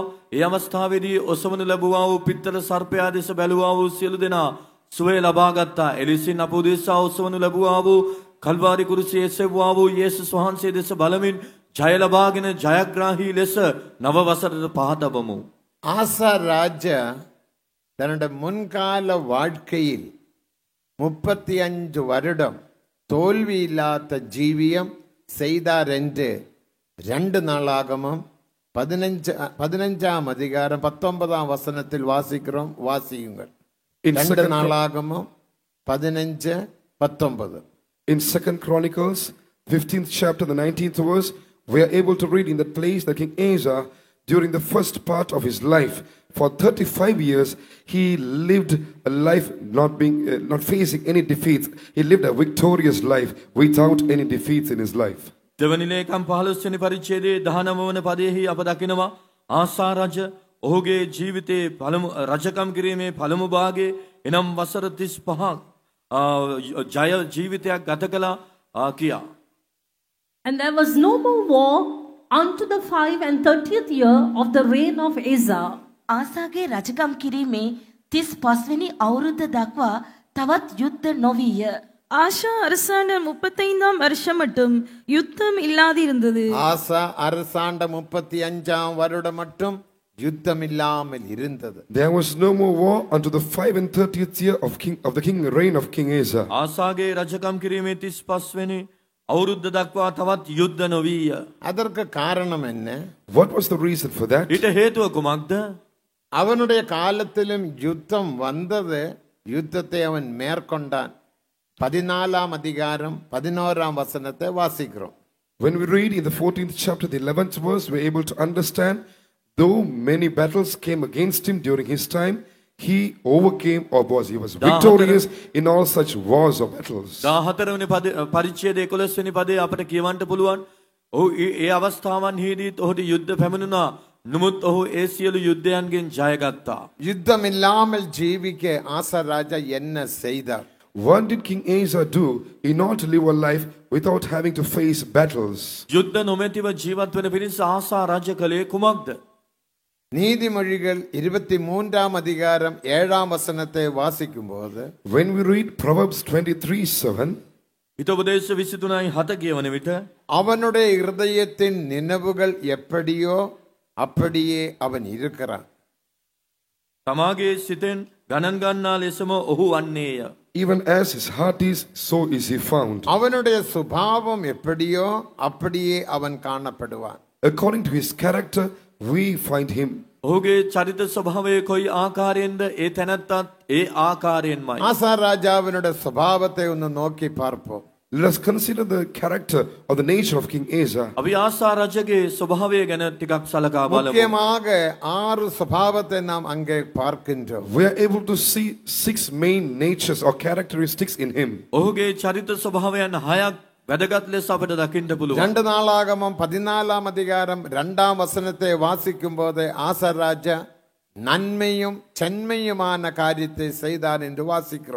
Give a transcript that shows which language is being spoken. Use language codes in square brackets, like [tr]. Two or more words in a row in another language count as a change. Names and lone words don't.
[si] ඒ අවස්ථාවේදී ඔසවනු ලැබුවා වූ පිත්තල සර්පයා දෙස බැලුවා වූ සියලු දෙනා සුවය ලබා ගත්තා. එලෙසින් අප උදෙසා ඔසවනු ලැබුවා වූ කල්වාරි කුරුසියේ එසවුවා වූ යේසුස් වහන්සේ දෙස බලමින් ජය ලබාගෙන ජයග්‍රාහී ලෙස නව වසරට පහදවමු. [ta] ஆசா ராஜா தன்னுடைய முன்கால வாழ்க்கையில் 35 வருடம் தோல்வி இல்லாத ஜீவியம் செய்தார் என்று 2 நாளாகமும் 15ஆம் அதிகாரம் 19ஆம் வசனத்தில் வாசிக்கிறோம். வாசியுங்கள். 2 நாளாகமும் 15:19. [en] In 2 Chronicles 15th chapter the 19th verse, we are able to read in that place that King Asa, during the first part of his life, for 35 years, he lived a life not facing any defeats. He lived a victorious life without any defeats in his life. [si] දෙවනි ලේකම් 15 වෙනි පරිච්ඡේදයේ 19 වන පදයේහි අප දකිනවා ආසා රජ ඔහුගේ ජීවිතයේ පළමු රජකම් කිරීමේ පළමු භාගයේ එනම් වසර 35ක් ජය ජීවිතයක් ගත කළා කියා. [en] And there was no more war unto the 5 and 30th year of the reign of Asa. [si] ආසාගේ රජකම් කිරීමේ 35 වෙනි අවුරුද්ද දක්වා තවත් යුද්ධ නොවිය. [ta] ஆஷா அரசாண்ட 35ஆம் வருஷம் மட்டும் யுத்தம் இல்லாதிருந்தது. ஆசா அரசாண்ட 35ஆம் வருடம் மட்டும் யுத்தம் இல்லாமல் இருந்தது. [en] There was no more war unto the 5 and 30th year of the king reign of King Asa. [si] ආසාගේ රජකම් කිරීමේ 35 වෙනි අවුරුද්ද දක්වා තවත් යුද්ධ නොවිය. [ta] அதற்கு காரணம் என்ன? [en] What was the reason for that? [si] ඊට හේතුව කුමක්ද? [ta] அவனுடைய காலத்திலும் யுத்தம் வந்தது. யுத்தத்தை அவன் மேற்கொண்டான். 14ஆம் அதிகாரம் 11ஆம் வசனத்தை வாசிக்கிறோம். [en] When we read in the 14th chapter the 11th verse, we're able to understand, though many battles came against him during his time, he overcame he was victorious in all such wars or battles. [si] 14 වෙනි පරිච්ඡේදයේ 11 වෙනි පදේ අපට කියවන්න පුළුවන්. ඔහු ඒ අවස්ථාවන්හිදීත් ඔහුට යුද්ධ පැමිණුණා. නමුත් ඔහු ඒ සියලු යුද්ධයන්ගෙන් ජයගත්තා. [ta] யுத்தம் இல்லாமல் ஜீவிக்க ஆசா ராஜா என்ன செய்தார்? [en] What did King Asa do in order to live a life without having to face battles? [si] යුද්ධ නොමැතිව ජීවත් වෙන පිණිස ආසා රජ කලේ කුමක්ද? [ta] நீதிமொழிகள் 23ஆம் அதிகாரம் 7ஆம் வசனத்தை வாசிக்கும்போது, [en] when we read Proverbs 23:7, [si] හිතෝපදේශ 23:7 කියවන විට [ta] அவனுடைய இருதயத்தின் நினைவுகள் எப்படியோ அப்படியே அவன் இருக்கிறான். [si] තමාගේ සිතෙන් ගණන් ගන්නා ලෙසම ඔහු වන්නේය. [en] even as his heart is, so is he found. [ta] அவனுடைய சுபாவம் எப்படியோ அப்படியே அவன் காணப்படுவான். [en] According to his character, we find him. [si] ඔහුගේ චරිත ස්වභාවය කොයි ආකාරයෙන්ද ඒ තැනැත්තත් ඒ ආකාරයෙන්මයි. [ta] ஆசா ராஜாவினுடைய சுபாவத்தை ஒன்று நோக்கி பார்ப்போம். [en] Let us consider the character or the nature of King Asa. [si] අපි ආසා රජගේ ස්වභාවය ගැන ටිකක් සලකා බලමු. [ta] முக்கியமாக 6 சுபாவத்தை நாம் அங்கே பார்க்கின்றோம். [en] We are able to see 6 main natures or characteristics in him. [si] ඔහුගේ චරිත ස්වභාවයන් 6ක් වැදගත් ලෙස අපිට දකින්න පුළුවන්. [ta] 2 நாளாகமம் 14ஆம் அதிகாரம் 2ஆம் வசனத்தை வாசிக்கும் போது ஆசா ராஜா நன்மையும் சென்மையுமான காரியத்தை செய்தான் என்று வாசிக்கிறோம்.